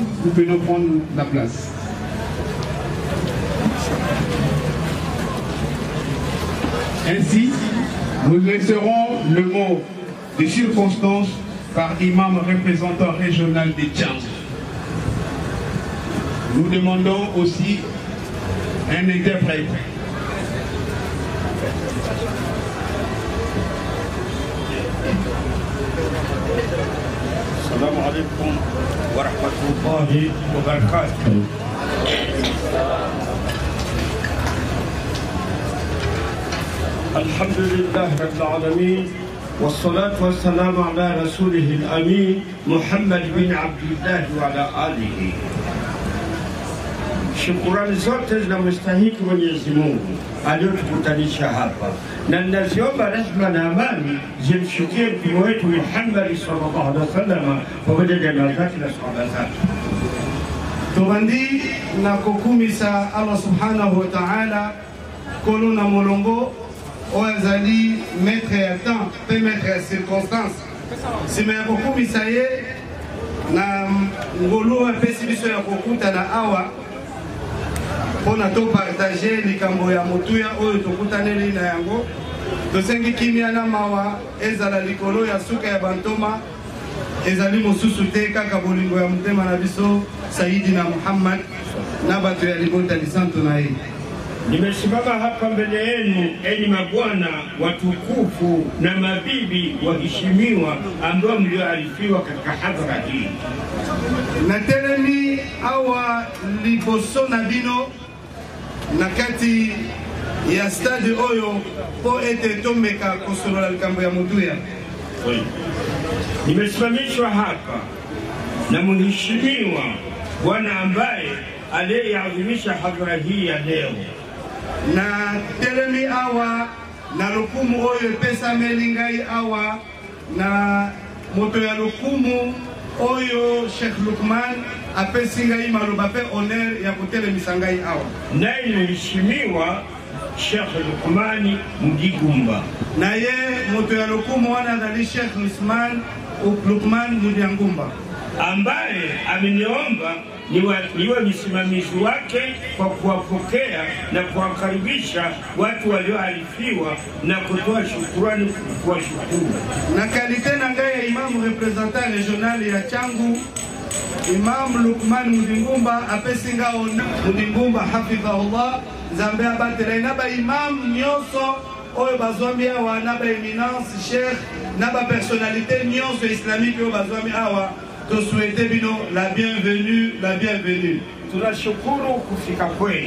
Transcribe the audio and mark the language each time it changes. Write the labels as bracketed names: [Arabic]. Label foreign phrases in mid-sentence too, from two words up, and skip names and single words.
[French] Nous pouvons prendre la place. Ainsi, nous laisserons le mot de circonstance par imam représentant régional de Tchang. Nous demandons aussi un interprète. [Arabic] السلام عليكم ورحمة الله وبركاته. الحمد لله رب العالمين. والصلاة والسلام على رسوله الأمين محمد بن عبد الله وعلى آله. [Swahili] Shukrani zote zinamstahiki Mwenyezi Mungu aliyotukutanisha hapa, na ninaziomba rehema na amani zimshukie mtume wetu Muhammad [Arabic] صلى الله عليه وسلم [Swahili] pamoja na jamaa zake na sahaba zake. [Lingala] Tubandi na kukumisa Allah [Arabic] سبحانه وتعالى [Lingala] kono na molongo oazali maître ya temps pe maître ya circonstance sima ya kukumisa ye na ngolo apesi biso ya kokuta na awa pona to partager likambo ya motuya oyo tokutaneli na yango tosengi kimia na mawa ezala likolo ya suka ya bantoma ezali mosusu te kaka bolingo ya mutema na biso Sayyidina Muhammad na bato ya libota lisanto na ye. [Swahili] Nimesimama hapa mbele yenu enyi mabwana watukufu na mabibi waheshimiwa ambao mlioarifiwa katika hadhara hii. [Lingala] Na telemi awa liboso na bino na kati ya stade oyo po ete tomeka kosolola likambo ya mutuya. [Swahili] Nimesimamishwa hapa na mheshimiwa bwana ambaye aliyeadhimisha hadhara hii ya leo. [Lingala] Na telemi awa na lukumu oyo pesa melingai awa na moto ya lukumu oyo Sheikh Lukman apesi ngai maloba pe honneur ya kutelemisa ngai awa. [Swahili] Naye mheshimiwa Sheikh Lukmani Mugigumba. [Lingala] Na ye moto ya lukumu wana ndali Sheikh Lukman Mudiangumba [Swahili] ambaye ameniomba niwe msimamizi wake kwa kuwapokea na kuwakaribisha watu walioarifiwa na kutoa shukrani kwa shukuru. [Lingala] Na kalite na ngai ya imam representant regional ya Changu Imam Lukman Mudingumba apesi ngao Mudingumba hafidhahullah zambe abatela na ba imam nyoso oyo bazwami awa na ba eminence sheikh na ba personnalité nyoso islamique oyo bazwami awa to souhaiter bino [French] la bienvenue, la bienvenue. [Swahili] Tunashukuru kufika kwenu.